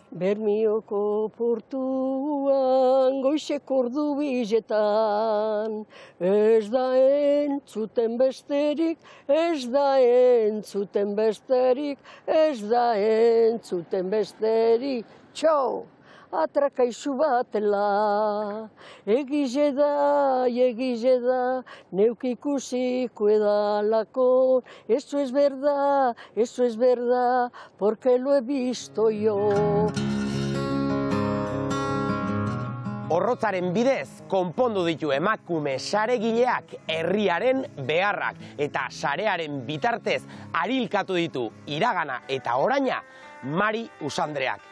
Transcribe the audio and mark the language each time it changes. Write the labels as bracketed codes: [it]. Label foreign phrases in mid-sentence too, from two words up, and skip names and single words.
[eu] Bermioko portuan goizeko ordu biletan, ez da entzuten besterik, ez da entzuten besterik, ez da entzuten besterik, txau! Atrakaizu batela, egize da, neuk ikusiko edalako, [es] eso es verdad, porque lo he visto yo. [eu] Horrotzaren bidez, konpondu ditu emakume saregileak herriaren beharrak eta sarearen bitartez arilkatu ditu iragana eta oraina Mari Usandreak.